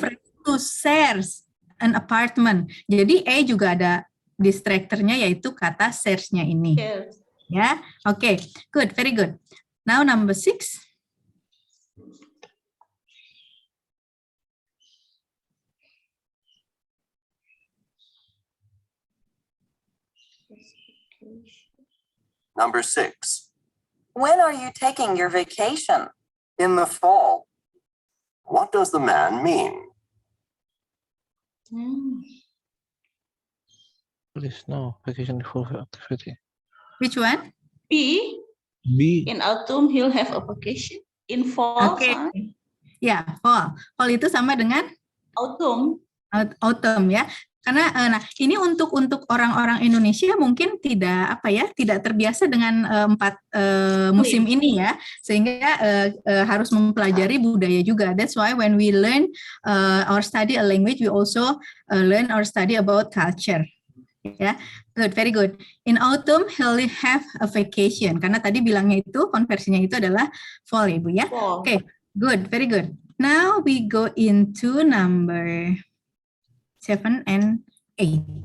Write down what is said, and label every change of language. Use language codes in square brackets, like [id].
[en] friend to share an apartment. [id] Jadi A juga ada distractornya yaitu kata shares-nya ini. [en] Yes. Ya, oke, good, very good. Now number 6. Number 6. When are you taking your vacation? In the fall. What does the man mean? Please no vacation full activity. Which one? B. B. In autumn he'll have a vacation. In fall. Oke. [id] sama Ya, fall. Fall itu sama dengan [en] autumn. [id] autumn ya. Karena nah ini untuk orang-orang Indonesia mungkin tidak tidak terbiasa dengan empat musim ini ya, sehingga harus mempelajari budaya juga. [en] That's why when we learn or study a language, we also learn or study about culture. Ya, good, very good. In autumn, he'll have a vacation. [id] Karena tadi bilangnya itu konversinya itu adalah fall, Ibu ya. [en] Fall. Okay, good, very good. Now we go into number 7 and 8.